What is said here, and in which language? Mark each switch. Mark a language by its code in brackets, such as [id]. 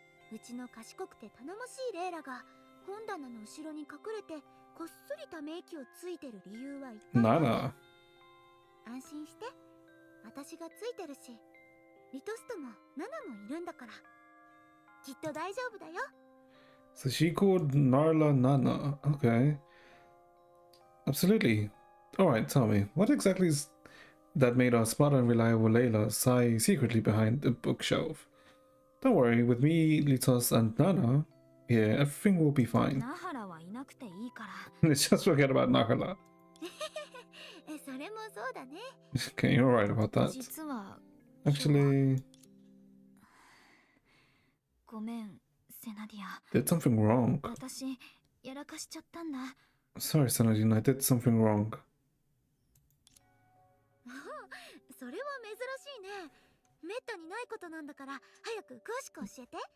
[ja] うちの賢くて頼もしいレイラが本棚の後ろに隠れてこっそりため息をついてる理由は一体？ [en] Nana. [ja] 安心して。私がついてるし、リトスともナナもいるんだから。きっと大丈夫だよ。 [en] So she called Narla Nana. Okay. Absolutely. Alright, tell me, what exactly is that made our smart and reliable Layla sigh secretly behind the bookshelf? Don't worry, with me, Litos, and Nana here, everything will be fine. [ja] ナハラはいなくていいから。 [en] Let's just forget about Nahara. [ja] それもそうだね。 [en] Okay, you're right about that. [ja] 実は [en] Actually, [ja] ごめん、セナディア。 [en] did something wrong. [ja] 私、やらかしちゃったんだ。 [en] Sorry, Sanadine, I did something wrong. [ja] それは珍しいね。めったにないことなんだから、早く詳しく教えて。